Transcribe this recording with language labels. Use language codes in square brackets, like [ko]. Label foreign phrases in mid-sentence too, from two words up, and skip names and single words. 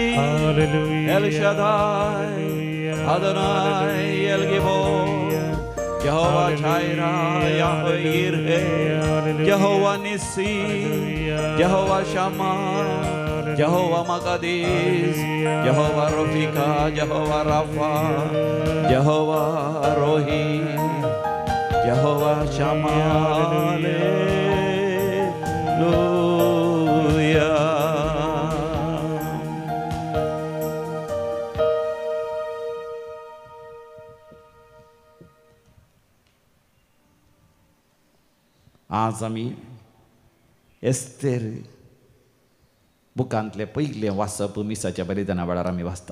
[kok] Elohim, El Shaddai, Adonai, El Gibor, Jehovah Jireh, Yahweh Yireh, Jehovah Nissi, Jehovah Shammah, Jehovah Makadis, Jehovah Rofika, Jehovah Rapha, Jehovah Rohi, Jehovah Shammah. Hallelujah. आज आमी एस्तेर बुकांतले पयले वाचप मिसाच्या बलिदाना वेळार आमी वाचता.